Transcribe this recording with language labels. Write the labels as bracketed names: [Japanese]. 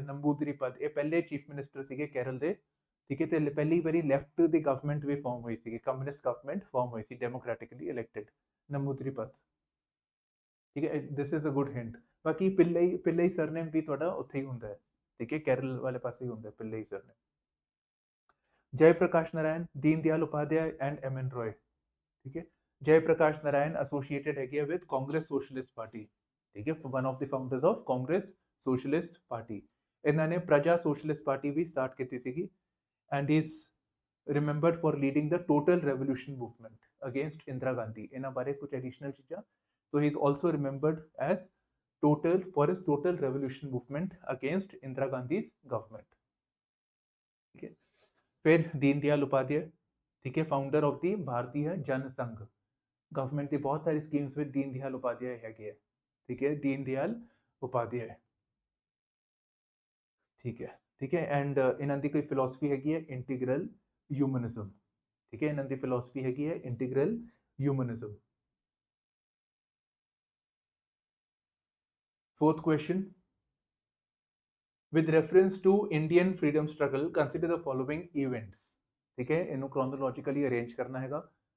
[Punjabi] ਨੰਬੂਦਰੀਪਦ ਇਹ ਪਹਿਲੇ chief minister ਸੀਗੇ ਕੇਰਲ ਦੇ, ਠੀਕ ਹੈ। ਤੇ ਪਹਿਲੀ ਵਾਰੀ ਲੈਫਟ ਦੀ ਗਵਰਨਮੈਂਟ ਵੀ ਫਾਰਮ ਹੋਈ ਸੀਗੀ, ਕਮਿਊਨਿਸਟ ਗਵਰਨਮੈਂਟ ਫਾਰਮ ਹੋਈ ਸੀ ਡੈਮੋਕ੍ਰੈਟਿਕਲੀ ਇਲੈਕਟਿਡ, ਨੰਬੂਦਰੀਪਦ, ਠੀਕ ਹੈ। [English] This is a good hint. [Punjabi] ਬਾਕੀ ਪਿੱਲਈ ਸਰਨੇਮ ਵੀ ਤੁਹਾਡਾ ਉੱਥੇ ਹੀ ਹੁੰਦਾ ਹੈ, ਠੀਕ ਹੈ, ਕੇਰਲ ਵਾਲੇ ਪਾਸੇ ਹੀ ਹੁੰਦਾ ਪਿੱਲਈ ਸਰਨੇਮ। [Hindi] जय प्रकाश नारायण, दीन दयाल उपाध्याय एंड MN रॉय, ठीक है। [English] Jai Prakash Narayan associated है with Congress socialist party, ठीक है, one of the founders of Congress socialist party. [Hindi] इन्होंने प्रजा सोशलिस्ट पार्टी भी स्टार्ट की थी [English] And is remembered for leading the total revolution movement against Indira Gandhi. [Hindi] इन्होंने बारे कुछ एडिशनल चीज़ा, तो [English] He is also remembered as total for his total revolution movement against Indira Gandhi's government, ठीक है। [Hindi] फिर दीनदयाल उपाध्याय, ठीक है, फाउंडर ऑफ दी भारतीय जनसंघ, गवर्नमेंट की बहुत सारी स्कीम्स में दीनदयाल उपाध्याय है, ठीक है, दीनदयाल उपाध्याय, ठीक है। एंड इन्हों की कोई फिलोसफी हैगी है इंटीग्रल ह्यूमनिज्म, ठीक है, इन्हों की फिलोसफी हैगी है integral humanism. [English] Fourth question, with reference to Indian freedom struggle consider the following events, ठीक है, इन्हों chronologically arrange करना हैगा।